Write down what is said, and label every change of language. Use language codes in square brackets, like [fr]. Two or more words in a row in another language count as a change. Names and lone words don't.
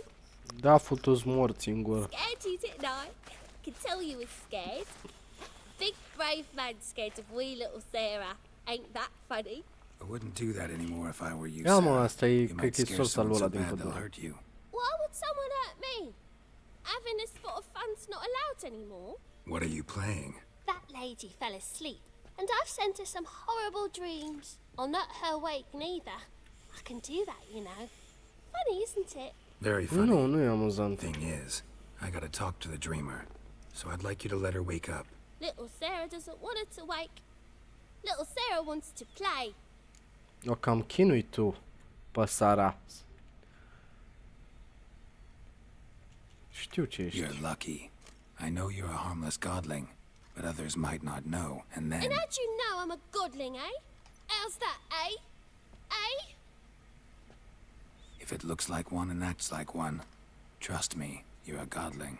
[ro] Da, futu-ți morți în gură. [en] Scared you, didn't I? Could tell you was scared. Big brave man scared of wee little Sarah. Ain't that funny? I wouldn't do that anymore if I were you, [ro] Ia mă, Sarah. asta e, [en] You [ro] cred [en] might [ro] că e [en] scare [ro] sorsa lui [en] someone [ro] ăla [en] so [ro] din [en] bad they'll [ro] pădure. [en] hurt you. Why would someone hurt me? Having this sort of fun's not allowed anymore. What are you playing? That lady fell asleep, and I've sent her some horrible dreams. I'll not her wake neither. I can do that, you know. Funny, isn't it? Very funny. [ro] Nu, nu e amuzant. [en] Thing is, I gotta talk to the dreamer, so I'd like you to let her wake up. Little Sarah doesn't want her to wake. Little Sarah wants to play. [ro] O cam chinui tu, păsara. Știu ce ești. [en] You're lucky. I know you're a harmless godling, but others might not know, and then... And how'd you know I'm a godling, eh? How's that, eh? Eh? If it looks like one and acts like one, trust me, you're a godling.